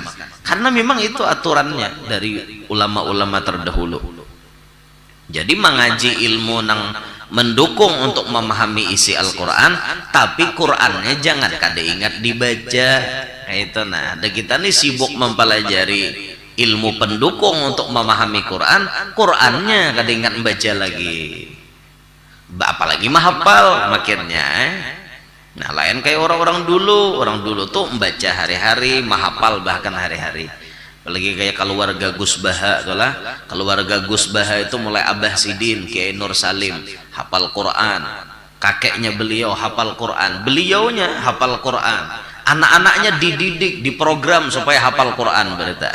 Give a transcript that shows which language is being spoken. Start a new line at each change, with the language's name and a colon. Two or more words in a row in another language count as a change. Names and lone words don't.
Indonesian: Karena memang itu aturannya dari ulama-ulama terdahulu. Jadi mengaji ilmu nang mendukung untuk memahami isi Al-Quran, tapi Qurannya jangan
Banjar: kada ingat dibaca.
Indonesian: Itu nah, dan kita nih sibuk mempelajari ilmu pendukung untuk memahami Quran,
Banjar: Qurannya kada ingat membaca lagi. Apalagi mahapal makinnya. Nah, lain kayak orang-orang dulu tuh membaca hari-hari, mahapal bahkan hari-hari.
Indonesian: Apalagi kayak keluarga Gus Baha itulah. Keluarga Gus Baha itu mulai Abah Sidin, Kiai Nur Salim hafal Quran, kakeknya beliau hafal Quran, beliaunya hafal Quran, anak-anaknya dididik, diprogram supaya hafal Quran berita.